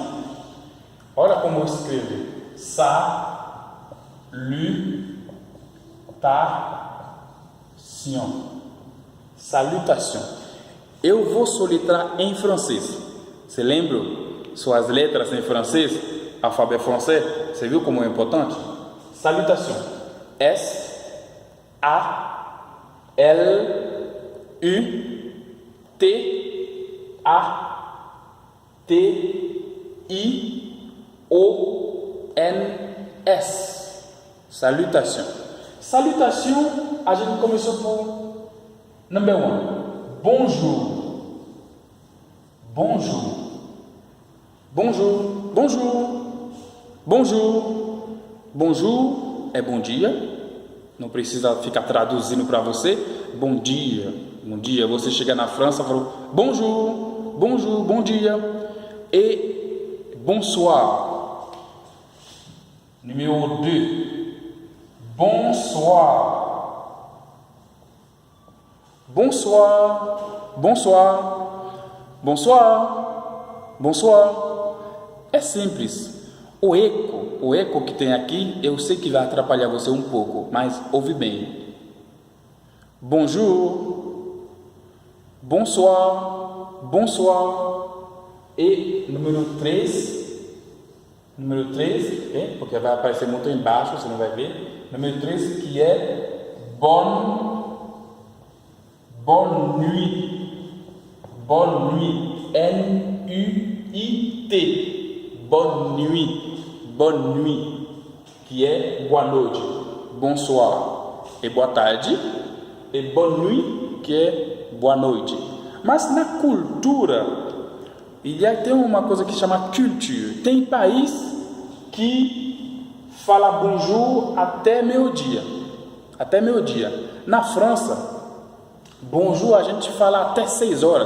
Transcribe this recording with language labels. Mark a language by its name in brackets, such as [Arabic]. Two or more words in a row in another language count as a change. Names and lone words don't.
[Portuguese] Olha como eu escrevo. Salutation. Eu vou soletrar em francês. Você lembra suas letras em francês? Alfabeto francês. Você viu como é importante? [French] Salutation. S-A-L-U-T-A-T-I-O-N-S. Salutation. Salutation, [Portuguese] a gente começou por number 1. [French] Bonjour. Bonjour. Bonjour. Bonjour. Bonjour. [Portuguese] Bonjour é bom dia. Não precisa ficar traduzindo para você. Bom dia. Bom dia. Você chega na França e fala bonjour. Bonjour. Bom dia. E bonsoir. [French] Numéro 2. Bonsoir. Bonsoir. Bonsoir. Bonsoir. Bonsoir. [Portuguese] É simples. O eco que tem aqui, eu sei que vai atrapalhar você um pouco, mas ouve bem. [French] Bonjour. Bonsoir. Bonsoir. [Portuguese] E número 3. Número 3, porque vai aparecer muito embaixo, você não vai ver. Número 3, que é [French] bonne nuit. Bonne nuit. N-U-I-T. Bonne nuit. Bonne nuit, [Portuguese] que é boa noite. Bonsoir é boa tarde. E [French] bonne nuit, [Portuguese] que é boa noite. Mas na cultura, tem uma coisa que chama culture. Tem país que fala bonjour até meio-dia. Até meio-dia. Na França, bonjour a gente fala até 6 horas.